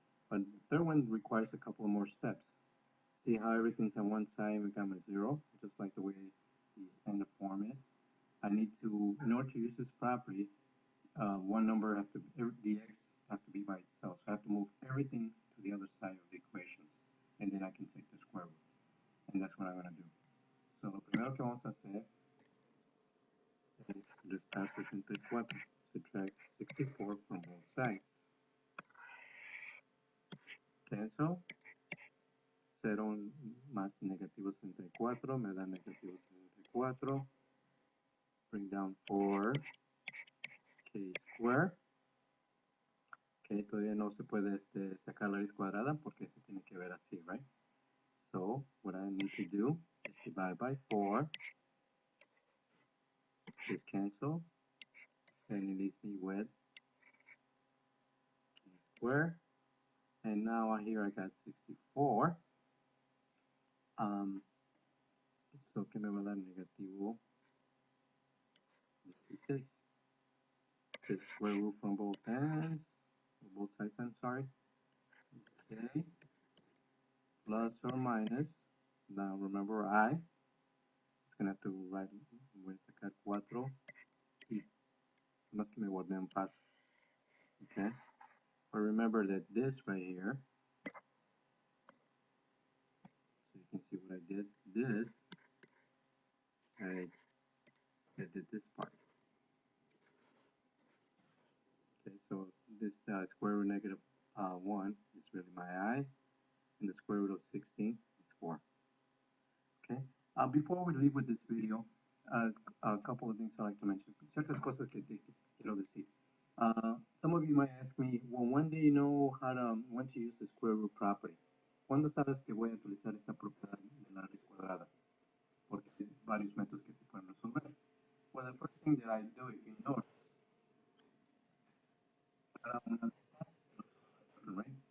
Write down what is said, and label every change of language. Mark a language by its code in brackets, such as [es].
[en] But the third one requires a couple more steps. See how everything's on one side and become a 0, just like the way the standard form is. I need to, in order to use this property, one number has to, the x has to be by itself. So I have to move everything to the other side of the equation, and then I can take the square root. And that's what I'm going to do. [es] So lo primero que vamos a hacer es restar 64. [en] Subtract 64 from both sides. Cancel. [es] 0 más negativo 64 me da negativo 74. [en] Bring down 4k square. [es] Ok, todavía no se puede sacar la raíz cuadrada porque se tiene que ver así, right? [en] So what I need to do is divide by 4. Just cancel. And it leaves me with k square. And now here I got 64. [es] So que me va a dar negativo 16. [en] Take square root from both ends, both sides, I'm sorry. Okay. Plus or minus. Now remember I. It's gonna have to write, [es] voy a sacar 4 y más que me guardé en paz. [en] Okay. But remember that this right here, so you can see what I did. This, I did this part. Okay, so this square root negative 1 is really my I, and the square root of 16 is 4. Okay. Before we leave with this video, a couple of things I'd like to mention. [es] Ciertas cosas que quiero decir. [en] Some of you might ask me, well, when do you know when to use the square root property? [es] ¿Cuándo sabes que voy a utilizar esta propiedad de la raíz cuadrada? Porque hay varios métodos que se pueden resolver. [en] Well, the first thing that I do, if you notice, right?